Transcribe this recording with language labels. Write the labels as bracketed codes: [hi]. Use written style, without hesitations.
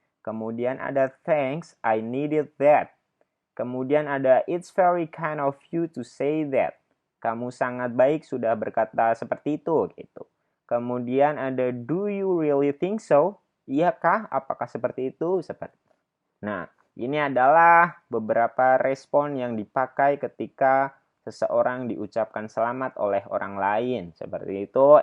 [id] Kemudian ada [en] thanks, I needed that. Kemudian ada it's very kind of you to say that. [id] Kamu sangat baik sudah berkata seperti itu gitu. Kemudian ada [en] do you really think so? [id] Iyakah? Apakah seperti itu? Nah, ini adalah beberapa respon yang dipakai ketika seseorang diucapkan selamat oleh orang lain, seperti itu.